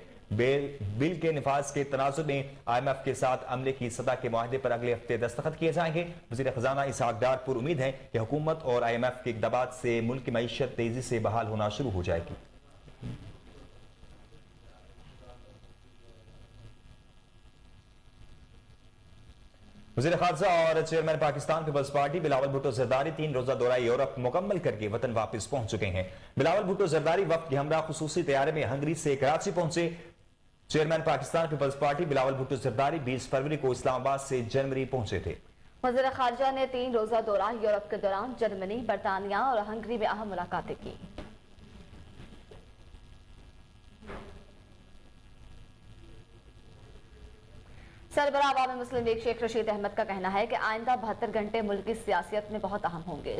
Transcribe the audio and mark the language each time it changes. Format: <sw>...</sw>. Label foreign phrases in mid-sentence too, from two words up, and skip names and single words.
<ur>بل کے نفاذ کے تناظر میں IMF کے ساتھ عملے کی سطح کے معاہدے پر اگلے ہفتے دستخط کیے جائیں گے. وزیر خزانہ اسحاق ڈار پر امید ہے کہ حکومت اور IMF کے اقدامات سے ملک کی معیشت تیزی سے بحال ہونا شروع ہو جائے گی. وزیر خارجہ اور چیئرمین پاکستان پیپلز پارٹی بلاول بھٹو زرداری 3 روزہ دورہ یورپ مکمل کر کے وطن واپس پہنچ چکے ہیں. بلاول بھٹو زرداری وفد کے ہمراہ خصوصی طیارے میں ہنگری سے کراچی پہنچے. چیئرمین پاکستان پیپلز پارٹی بلاول بھٹو زرداری 20 فروری کو اسلام آباد سے جنوری پہنچے تھے. وزیر خارجہ نے 3 روزہ دورہ یورپ کے دوران جرمنی، برطانیہ اور ہنگری میں اہم ملاقاتیں کی. سربراہ عوامی مسلم لیگ شیخ رشید احمد کا کہنا ہے کہ آئندہ 72 گھنٹے ملک کی سیاست میں بہت اہم ہوں گے.</ur>